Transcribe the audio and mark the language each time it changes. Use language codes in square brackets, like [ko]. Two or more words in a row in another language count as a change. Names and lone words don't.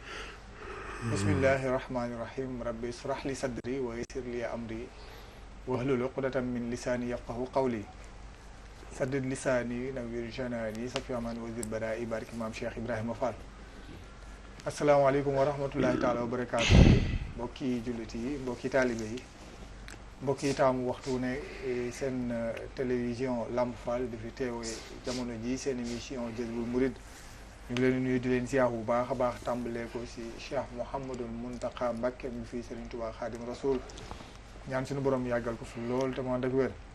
[ar] بسم الله الرحمن الرحيم ربي اشرح لي صدري ويسر لي أمري واحلل عقدة من لساني يفقهوا قولي سدد لساني نوّر جناني صفي أمان وزير برائي بارك إمام شيخ إبراهيم فال السلام عليكم ورحمة الله تعالى وبركاته [wo] mbokki jullit yi mbokki taalibe yi mbokk yi taamu waxtu ne seen télévision Lamp Fall di fi teewee jamono ji seen émission Jazboul Mouride ñu ngi leen di nuyu di leen ziar bu baax a baax tàmbalee ko si Cheikh Mouhamadul Mountakha Mbacké mi fii Serigne Touba Khadim Rasoul ñaan suñu borom yàggal ko fi lool te mu ànd ak wér